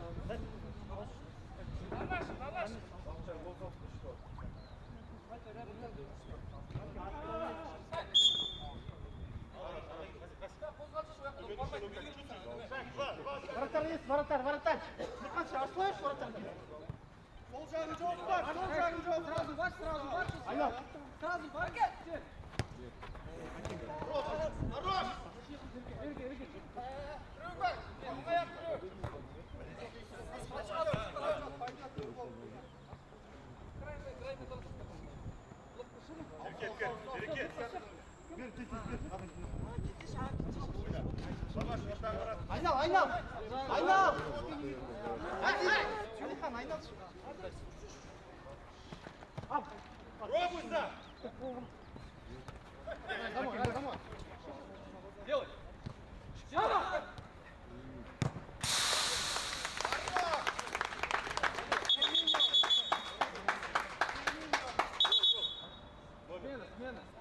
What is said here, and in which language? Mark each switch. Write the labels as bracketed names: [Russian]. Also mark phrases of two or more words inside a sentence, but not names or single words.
[Russian] На наши. Вратарь есть, вратарь, вратарь. Михаил, слышишь, вратарь? [Kazakh] Sol жағын жауып бар, sol жағын жауып бар. [Russian] Сразу баш, сразу баш. Алло. Сразу баш. Хорош! Берекет. [Kazakh] Айнал, айнал. Айнал. Алихан, айнал. [Russian] Пробуй сам! Домой. Делай. Смена.